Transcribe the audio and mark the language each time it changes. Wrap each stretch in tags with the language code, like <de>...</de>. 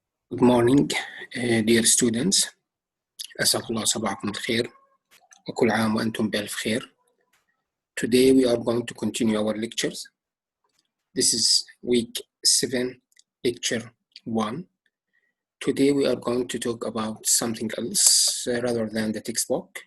<en>Good morning, dear students.</en> <ar>أسعد الله صباحكم بخير وكل عام وأنتم بألف خير.</ar> <en>Today we are going to continue our lectures. This is week 7, lecture 1. Today we are going to talk about something else rather than the textbook.</en>